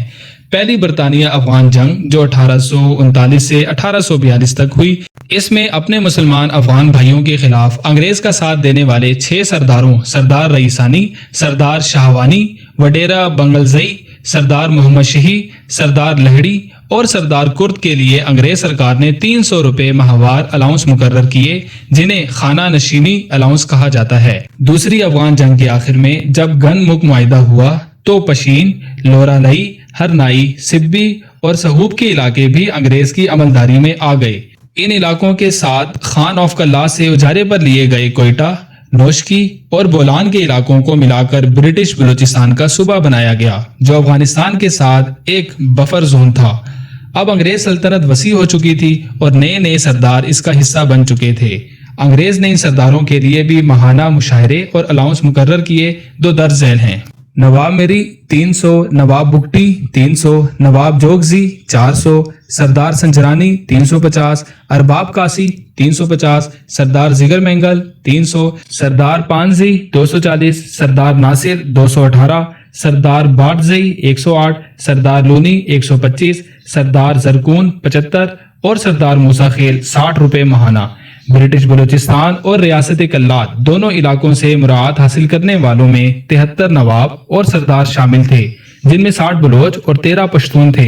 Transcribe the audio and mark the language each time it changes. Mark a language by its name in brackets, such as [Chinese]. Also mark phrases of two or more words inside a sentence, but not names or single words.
[Urdu] پہلی برطانیہ افغان جنگ جو 1839 سے 1842 تک ہوئی، اس میں اپنے مسلمان افغان بھائیوں کے خلاف انگریز کا ساتھ دینے والے 6 سرداروں سردار رئیسانی، سردار شاہوانی، وڈیرہ بنگلزئی، سردار محمد شہی، سردار لہڑی اور سردار کرد کے لیے انگریز سرکار نے 300 روپے ماہوار الاؤنس مقرر کیے، جنہیں خانہ نشینی الاؤنس کہا جاتا ہے. دوسری افغان جنگ کے آخر میں جب گن مک معاہدہ ہوا تو پشین، لورالائی، ہرنائی، سبی اور سہوب کے علاقے بھی انگریز کی عملداری میں آ گئے. ان علاقوں کے ساتھ خان آف کلا سے اجارے پر لیے گئے کوئٹہ، نوشکی اور بولان کے علاقوں کو ملا کر برٹش بلوچستان کا صوبہ بنایا گیا، جو افغانستان کے ساتھ ایک [English] buffer zone [Urdu] تھا۔ اب انگریز سلطنت وسیع ہو چکی تھی اور نئے نئے سردار اس کا حصہ بن چکے تھے۔ انگریز نے ان سرداروں کے لیے بھی ماہانہ مشاہرے اور الاؤنس مقرر کیے، جو درج ذیل ہیں: نواب میری 300، نواب بگٹی 300، نواب جوگزی 400، سردار سنجرانی 350، ارباب کاسی 350، سردار زگر مینگل 300، سردار پانزی 240، سردار ناصر 218، سردار باٹزئی 108، سردار لونی 125، سردار زرکون 75 اور سردار موسیٰ خیل 60 روپے ماہانہ۔ برٹش بلوچستان اور ریاست کلات دونوں علاقوں سے مراعات حاصل کرنے والوں میں 73 نواب اور سردار شامل تھے، جن میں 60 بلوچ اور 13 پشتون تھے۔